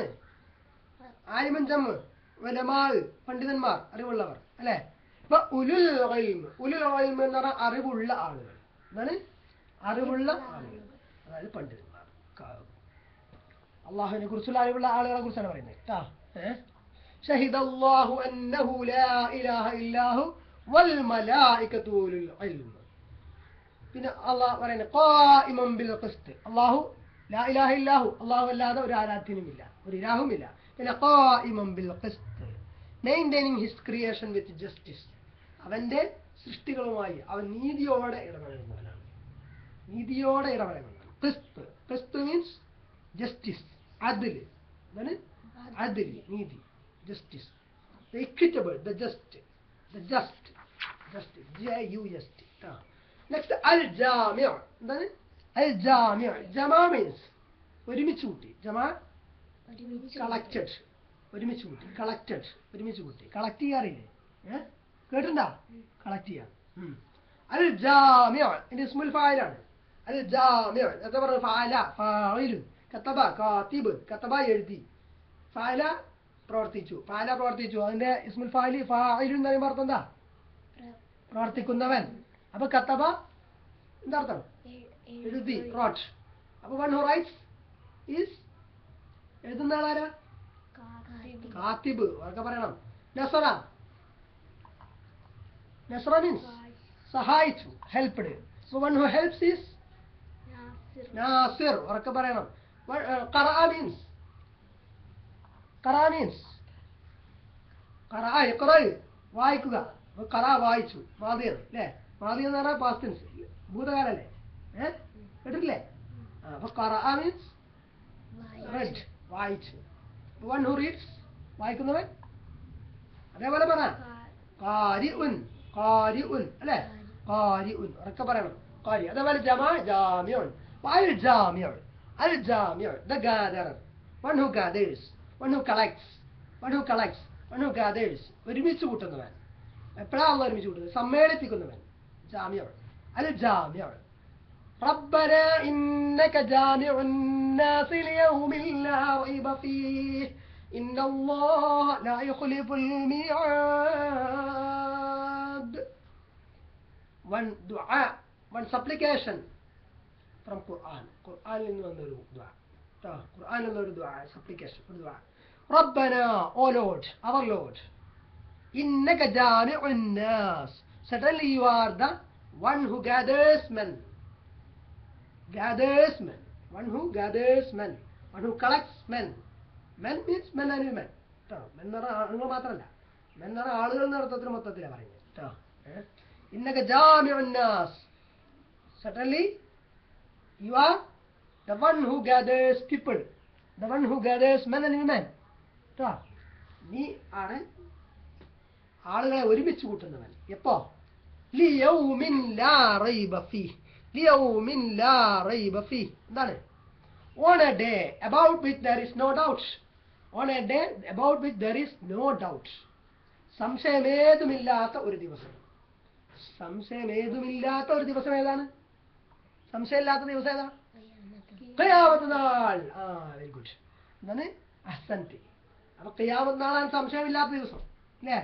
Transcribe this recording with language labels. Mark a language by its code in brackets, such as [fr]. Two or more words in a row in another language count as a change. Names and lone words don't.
[ml] ആലിമുൻ ജമ്മ് ഉലമാ പണ്ഡിതന്മാർ, അറിവുള്ളവർ അല്ലേ? അപ്പൊ [ar] أولو العلم، أولو العلم [ml] എന്ന് പറഞ്ഞാൽ അറിവുള്ള ആളുകൾ. എന്താണ്? അറിവുള്ള ആളുകൾ, അതായത് പണ്ഡിതന്മാർ. അള്ളാഹുവിനെ കുറിച്ചുള്ള അറിവുള്ള ആളുകളെ കുറിച്ചാണ് പറയുന്നത് കേട്ടോ. [ar] شهد الله أنه لا إله إلا هو والملائكة أولو العلم. [ml] പിന്നെ അള്ളാഹ് പറയുന്നത് [ar] قائما بالقسط. الله لا إله إلا هو, [ml] അള്ളാഹു അല്ലാതെ ഒരു ആരാധ്യനുമില്ല, ഒരു ഇലാഹുമില്ല. [en] പിന്നെ [ar] قائما بالقسط, [en] maintaining his creation with justice. [ml] അവന്റെ സൃഷ്ടികളുമായി അവൻ നീതിയോടെ ഇടപെടുന്നവനാണ്, നീതിയോടെ ഇടപെടുന്നവനാണ്. [en] qist, qist means justice, adl. [ml] എന്താണ് അദ്ൽ? നീതി, [en] justice, the equitable, the just, justice, J-U-S-T. Next, [ml] al-jami'. എന്താണ് al-jami'? ജമാ means ഒരുമിച്ച് കൂട്ടി. ജമാ കളക്റ്റഡ്, ഒരുമിച്ച് കൂട്ടി. കളക്റ്റഡ്, ഒരുമിച്ച് കൂട്ടി. കളക്ട് ചെയ്യാറില്ലേ? കേട്ടിട്ടുണ്ടോ? കളക്ട് ചെയ്യാൻ. al-jami' ഇത് ഇസ്മുൽ ഫായിലാണ്. al-jami' എന്താ പറയുക? [ar] فعل، فاعل، كتب، كاتب، كتب [ml] എഴുതി, ഫാല പ്രവർത്തിച്ചു, ഫാല പ്രവർത്തിച്ചു. അതിന്റെ [ar] اسم الفاعل فاعل [ml] എന്ന് പറയുമ്പോൾ അർത്ഥം എന്താ? പ്രവർത്തിക്കുന്നവൻ. അപ്പൊ കതബ എന്താ അർത്ഥം? എഴുതി, റോട്ട്. അപ്പൊ [en] one who writes is [ml] എഴുതുന്ന ആളാരാ? കാത്തിബ്. അവർക്ക് പറയണം. നസറ, നസറ മീൻസ് സഹായിച്ചു, ഹെൽപ്ഡ്. [en] so one who helps is നാസിർ. [ml] അവർക്ക് പറയണം. ഖറഅ മീൻസ്, ഖറഅ മീൻസ് വായിക്കുക. ഖറഅ വായിച്ചു, മാദിയാണ് അല്ലേ? മാദി എന്ന് പറഞ്ഞാൽ [en] past tense, [ml] ഭൂതകാലല്ലേ? കേട്ടിട്ടില്ലേ? അപ്പൊ ഖറഅ [en] means read, [ml] വായിച്ചു. [en] one who reads, [ml] വായിക്കുന്നവൻ. അതേപോലെ പറ ഖാരിഉൻ, ഖാരിഉൻ അല്ലേ? ഖാരിഉൻ ഉറക്കെ പറയണം. ഖാരി. അതേപോലെ ജമാ ജാമിഉൻ. [ar] الجامع، الجامع [en] the gatherer, one who gathers, one who collects, one who collects, one who gathers. [ml] ഒരുമിച്ച് കൂട്ടുന്നവൻ. എപ്പോഴാണ് ഒരുമിച്ച് കൂട്ടുന്നത്? സമ്മേളിപ്പിക്കുന്നവൻ. [ar] جامع، الجامع. ربنا إنك جامع الناس ليوم لا ريب فيه إن الله لا يخلف الميعاد. [en] One dua, one supplication from Quran. Quran in one dua. Quran in one dua, supplication, dua. ربنا, O Lord, our Lord. [ar] إنك جامع الناس. [en] Certainly you are the one who gathers men. Gathers men. One who gathers men. One who collects men. Men means men and women. [ml] Men എന്ന് പറഞ്ഞാൽ ആണുങ്ങൾ മാത്രമല്ല, men എന്ന് പറഞ്ഞാൽ ആളുകൾ എന്ന അർത്ഥത്തിൽ മൊത്തത്തിലാണ് പറയുന്നത് കേട്ടോ. [ar] إنك جامع الناس. [en] Certainly, you are the one who gathers people, the one who gathers men and women. [ml] നീ ആണ് ആളുകളെ ഒരുമിച്ച് കൂട്ടുന്നവൻ. എപ്പോ? [ar] ليوم لا ريب فيه. ليوم لا ريب فيه [ml] എന്താണ്? [en] On a day about which there is no doubt. On a day about which there is no doubt. [ml] സംശയമേതുമില്ലാത്ത ഒരു ദിവസം. സംശയമേതുമില്ലാത്ത ഒരു ദിവസം ഏതാണ്? സംശയമില്ലാത്ത ദിവസം ഏതാ? ഖിയാമത്ത് നാൾ. [en] very good. [ml] എന്താണ്? അഹ്സൻതി. അപ്പൊ ഖിയാമത്ത് നാളാണ് സംശയമില്ലാത്ത ദിവസം അല്ലേ?